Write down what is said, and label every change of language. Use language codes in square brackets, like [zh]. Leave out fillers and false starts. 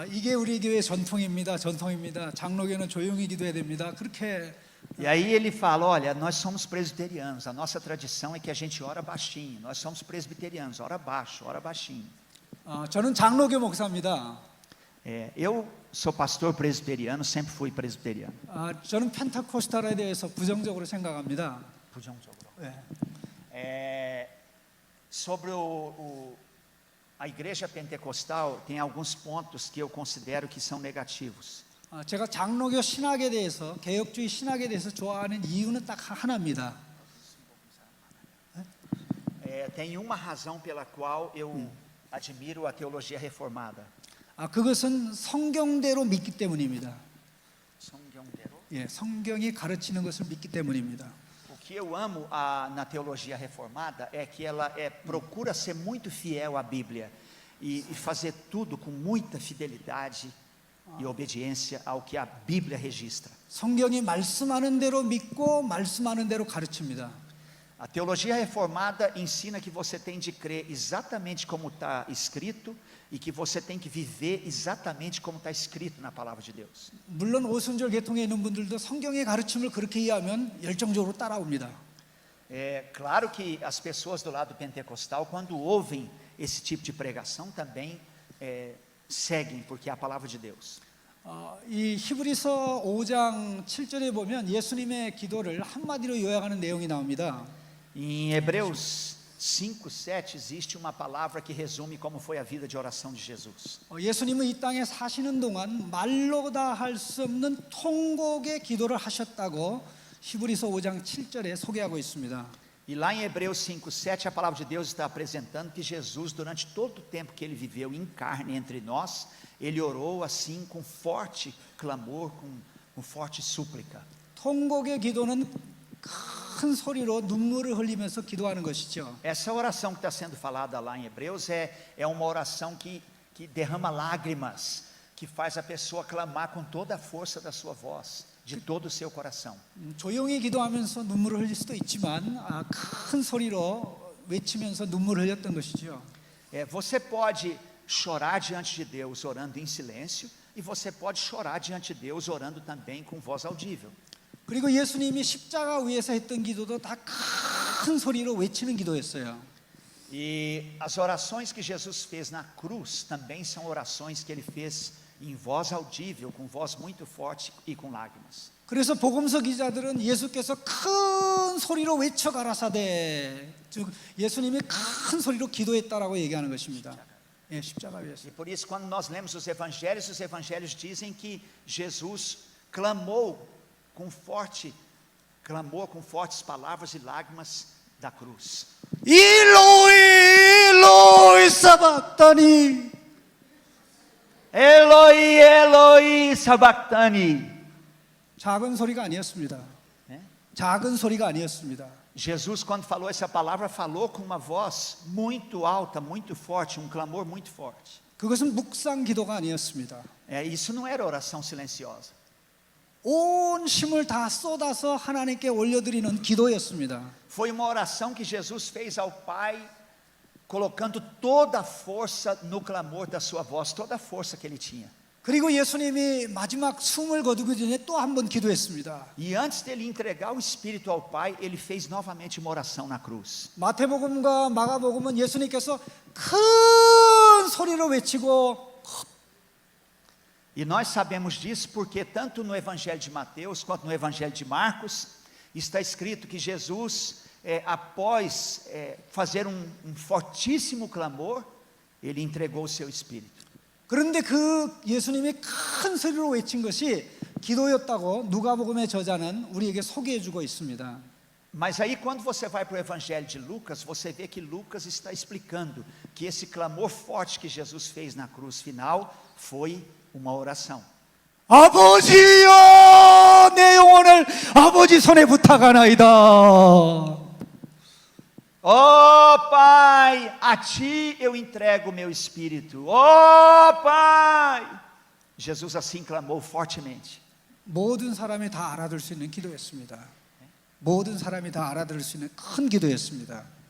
[ko] 이게 우리 교회 전통입니다. 장로교는 조용히 기도해야 됩니다. 그렇게 [pt] E aí ele fala: olha, nós somos presbiterianos, a nossa tradição é que a gente ora baixinho, nós somos presbiterianos, ora baixo, ora baixinho. [ko] 저는 장로교 목사입니다. [pt] Eu sou pastor presbiteriano, sempre fui presbiteriano. [ko] 저는 펜타코스탈에 대해서 부정적으로 생각합니다. 부정적으로. 네. [pt] Sobre a igreja pentecostal, tem alguns pontos que eu considero que são negativos. [ko] 제가 장로교 신학에 대해서, 개혁주의 신학에 대해서 좋아하는 이유는 딱 하나입니다. [pt] Tem uma razão pela qual eu admiro a teologia reformada. [ko] 그것은 성경대로 믿기 때문입니다. 성경대로? 성경이 가르치는 것을 믿기 때문입니다. [pt] O que eu amo na teologia reformada é que ela procura ser muito fiel à Bíblia e fazer tudo com muita fidelidade e obediência ao que a Bíblia registra. [ko] 성경이 말씀하는 대로 믿고 말씀하는 대로 가르칩니다. [pt] A teologia reformada ensina que você tem de crer exatamente como está escrito e que você tem que viver exatamente como está escrito na palavra de Deus. [ko] 물론 오순절 계통에 있는 분들도 성경의 가르침을 그렇게 이해하면 열정적으로 따라옵니다. [pt] É claro que as pessoas do lado pentecostal, quando ouvem esse tipo de pregação, também seguem, porque é a palavra de Deus. [ko] 이 히브리서 5장 7절에 보면 예수님의 기도를 한마디로 요약하는 내용이 나옵니다. [pt] Em Hebreus 5:7 existe uma palavra que resume como foi a vida de oração de Jesus. [ko] 예수님은 이 땅에 사시는 동안 말로 다 할 수 없는 통곡의 기도를 하셨다고 히브리서 5장 7절에 소개하고 있습니다. [pt] E lá em Hebreus 5:7 a palavra de Deus está apresentando que Jesus, durante todo o tempo que ele viveu em carne entre nós, ele orou assim com forte clamor, com forte súplica. [ko] 통곡의 기도는 큰 소리로 눈물을 흘리면서 기도하는 것이죠. [pt] Essa oração que está sendo falada lá em Hebreus é uma oração que derrama lágrimas, que faz a pessoa clamar com toda a força da sua voz, de todo o seu coração. [ko] 조용히 기도하면서 눈물을 흘릴 수도 있지만 큰 소리로 외치면서 눈물을 흘렸던 것이죠. [pt] Você pode chorar diante de Deus orando em silêncio, e você pode chorar diante de Deus orando também com voz audível. [ko] 그리고 예수님이 십자가 위에서 했던 기도도 다 큰 소리로 외치는 기도였어요. [pt] E as orações que Jesus fez na cruz também são orações que ele fez em voz audível, com voz muito forte e com lágrimas. [ko] 그래서 복음서 기자들은 예수께서 큰 소리로 외쳐 가라사대, 즉 예수님이 큰 소리로 기도했다라고 얘기하는 것입니다. 십자가 위에서. [pt] E por isso, quando nós lemos os evangelhos dizem que Jesus clamou com fortes palavras e lágrimas da cruz. [arc] 일로이 일로이 사박다니. Eloi, Eloi, sabachthani. [ko] 작은 소리가 아니었습니다. 작은 소리가 아니었습니다. [pt] Jesus, quando falou essa palavra, falou com uma voz muito alta, muito forte, um clamor muito forte. [ko] 그것은 묵상 기도가 아니었습니다. [pt] Isso não era oração silenciosa. [ko] 온 힘을 다 쏟아서 하나님께 올려드리는 기도였습니다. [pt] Foi uma oração que Jesus fez ao Pai, colocando toda a força no clamor da sua voz, toda a força que ele tinha. [ko] 그리고 예수님이 마지막 숨을 거두기 전에 또 한 번 기도했습니다. [pt] E antes dele entregar o Espírito ao Pai, ele fez novamente uma oração na cruz. [ko] 마태복음과 마가복음은 예수님께서 큰 소리로 외치고, [pt] E nós sabemos disso porque tanto no Evangelho de Mateus quanto no Evangelho de Marcos está escrito que Jesus, após fazer um fortíssimo clamor, ele entregou o seu espírito. [ko] 그런데 그 예수님이 큰 소리로 외친 것이 기도였다고 누가복음의 저자는 우리에게 소개해 주고 있습니다. [pt] Mas aí quando você vai para o Evangelho de Lucas, você vê que Lucas está explicando que esse clamor forte que Jesus fez na cruz final foi uma oração. [ko] 아버지여, 내 영혼을 아버지 손에 부탁하나이다. [pt] Ó Pai, a Ti eu entrego o meu espírito. Ó Pai! Jesus assim clamou fortemente. [ko] 모든 사람이 다 알아들 수 있는 기도였습니다. 모든 사람이 다 알아들을 수 있는 큰 기도였습니다.